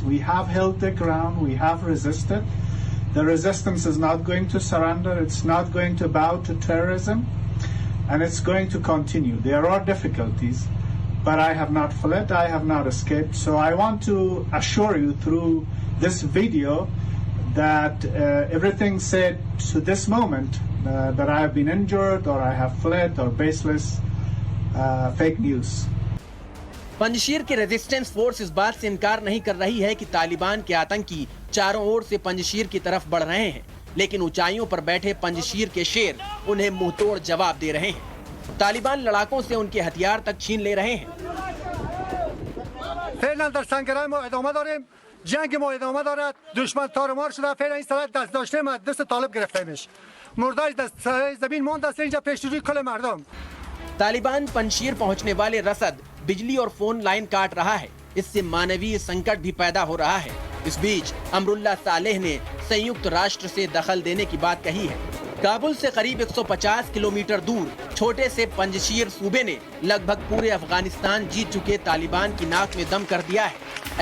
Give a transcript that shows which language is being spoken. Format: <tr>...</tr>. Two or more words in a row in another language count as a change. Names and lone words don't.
<en>We have held the ground, we have resisted. The resistance is not going to surrender, it's not going to bow to terrorism, and it's going to continue. There are difficulties, but I have not fled, I have not escaped. So I want to assure you through this video that everything said to this moment that I have been injured or I have fled or baseless fake news.</en> <hi>पंजशीर के रेजिस्टेंस फोर्स इस बात से इनकार नहीं कर रही है कि तालिबान के आतंकी चारों ओर से पंजशीर की तरफ बढ़ रहे हैं, लेकिन ऊंचाइयों पर बैठे पंजशीर के शेर उन्हें मुंहतोड़ जवाब दे रहे हैं। तालिबान लड़ाकों से उनके हथियार तक छीन ले रहे हैं।</hi> <fa>فعلا در سنگرهای ما ادامه داریم، جنگ ما ادامه دارد، دشمن تارمار شده، فعلا این سرحد دست داشته ما دست طالب گرفتیمش، مرداش دست زمین ماند است اینجا پیشروی کل مردم।</fa> <hi>तालिबान पंजशीर पहुंचने वाले रसद, बिजली और फोन लाइन काट रहा है। इससे मानवीय संकट भी पैदा हो रहा है। इस बीच अमरुल्लाह सालेह ने संयुक्त राष्ट्र से दखल देने की बात कही है। काबुल से करीब 150 किलोमीटर दूर छोटे से पंजशीर सूबे ने लगभग पूरे अफगानिस्तान जीत चुके तालिबान की नाक में दम कर दिया है।</hi>